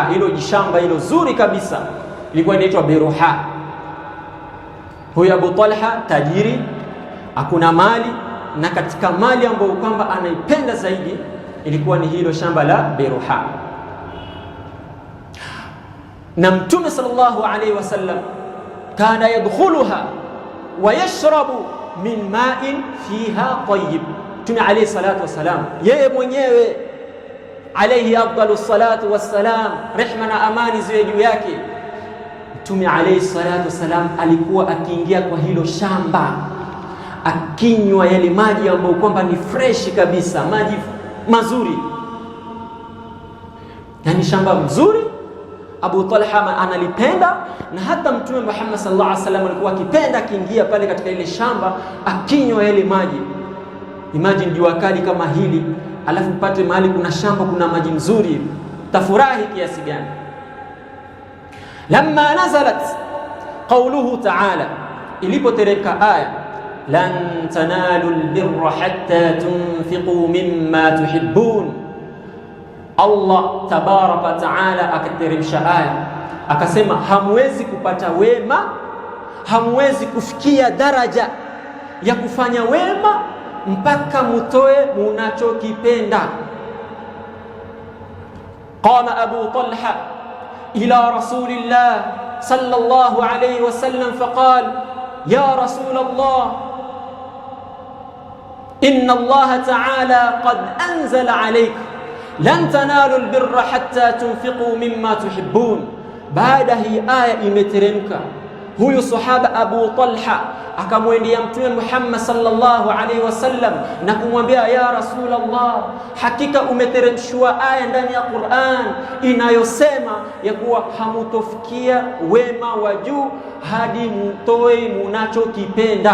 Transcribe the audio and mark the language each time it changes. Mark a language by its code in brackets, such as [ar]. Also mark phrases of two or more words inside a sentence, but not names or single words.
[sw] Hilo jishamba hilo zuri kabisa ilikuwa inaitwa biruha. Huyu Abu Talha tajiri, hakuna mali, na katika mali ambayo kwamba anaipenda zaidi ilikuwa ni hilo shamba la biruha. Na Mtume [ar] صلى الله عليه وسلم كان يدخلها ويشرب من ماء فيها طيب. [sw] Mtume [ar] عليه الصلاة والسلام, [sw] yeye mwenyewe [ar] عليه أفضل الصلاة والسلام, [sw] rehma na amani ziwe juu yake, Mtume [ar] عليه الصلاة والسلام [sw] alikuwa akiingia kwa hilo shamba akinywa yale maji ambayo kwamba ni fresh kabisa, maji mazuri, yani shamba mzuri. Abu Talha analipenda, na hata Mtume Muhammad [ar] صلى الله عليه وسلم [sw] alikuwa akipenda akiingia pale katika ile shamba akinywa yale maji. Imagine jua kali kama hili, alafu pate mahali kuna shamba kuna maji mzuri, tafurahi kiasi gani? [ar] لما نزلت قوله تعالى, [sw] ilipoteremka aya [ar] لن تنالوا البر حتى تنفقوا مما تحبون, الله تبارك تعالى [sw] akateremsha aya akasema, hamwezi kupata wema, hamwezi kufikia daraja ya kufanya wema mpaka mutoe munachokipenda. [ar] قام أبو طلحة إلى رسول الله صلى الله عليه وسلم فقال يا رسول الله إن الله تعالى قد أنزل عليك لن تنالوا البر حتى تنفقوا مما تحبون. [sw] Baada hii aya imeteremka, huyu sahaba Abu Talha akamwendea Mtume Muhammad [ar] صلى الله عليه وسلم [sw] na kumwambia, [ar] يا رسول الله, [sw] hakika umeteremshwa aya ndani ya Qur'an inayosema ya kuwa hamutofikia wema wa juu hadi mutoe munachokipenda.